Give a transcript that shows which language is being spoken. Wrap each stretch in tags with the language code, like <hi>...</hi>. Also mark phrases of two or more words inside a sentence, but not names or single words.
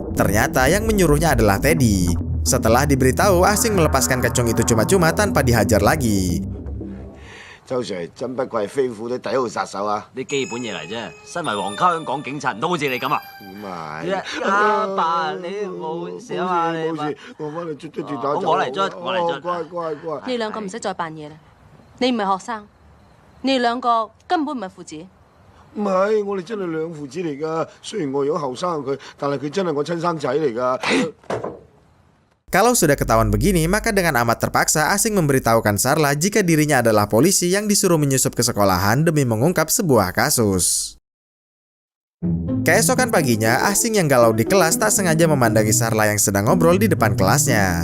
<id>Ternyata yang menyuruhnya adalah Teddy. Setelah diberitahu, asing melepaskan kacung itu cuma-cuma tanpa dihajar lagi.</id> <yue>周 Sir 真不愧係飛虎隊第一號殺手啊！啲基本嘢嚟啫，身為皇家香港警察，唔都好似你咁啊？咁啊阿爸，你冇事啊嘛？你冇事，我翻嚟捽跌打走。我嚟捽，我嚟捽。乖乖乖！你兩個唔使再扮嘢啦，你唔係學生，你哋兩個根本唔係父子。唔係，我哋真係兩父子嚟㗎。雖然我有後生佢，但係佢真係我親生仔嚟㗎。</yue> <id>Kalau sudah ketahuan begini, maka dengan amat terpaksa asing memberitahukan Sarla jika dirinya adalah polisi yang disuruh menyusup ke sekolahan demi mengungkap sebuah kasus. Keesokan paginya, asing yang galau di kelas tak sengaja memandangi Sarla yang sedang ngobrol di depan kelasnya.</id>